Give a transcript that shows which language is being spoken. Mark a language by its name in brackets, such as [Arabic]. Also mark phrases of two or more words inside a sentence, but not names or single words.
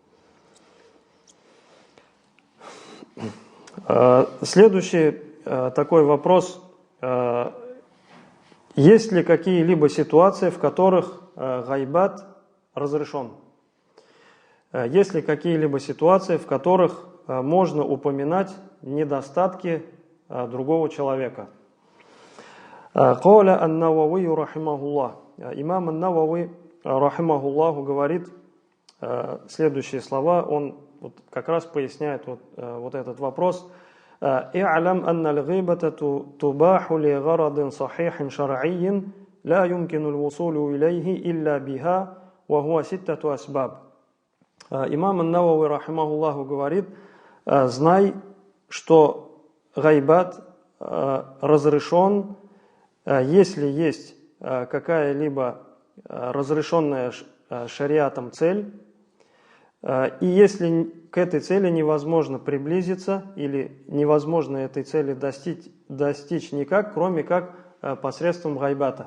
[Russian] Следующий такой вопрос. Есть ли какие-либо ситуации, в которых гайбат разрешен? Есть ли какие-либо ситуации, в которых можно упоминать недостатки другого человека? [Arabic] قال النووي رحمه الله. [Russian] Имам ан-Навави рахимахуллаху говорит следующие слова. Он вот как раз поясняет вот этот вопрос. [Arabic] «اعلم أن الغيبة تباح لغرض صحيح شرعي لا يمكن الوصول إليه إلا بها وهو ستة أسباب». [Russian] Имам ан-Навави, рахимахуллаху, говорит: знай, что гайбат разрешен, если есть какая-либо разрешенная шариатом цель, и если к этой цели невозможно приблизиться или невозможно этой цели достичь никак, кроме как посредством гайбата.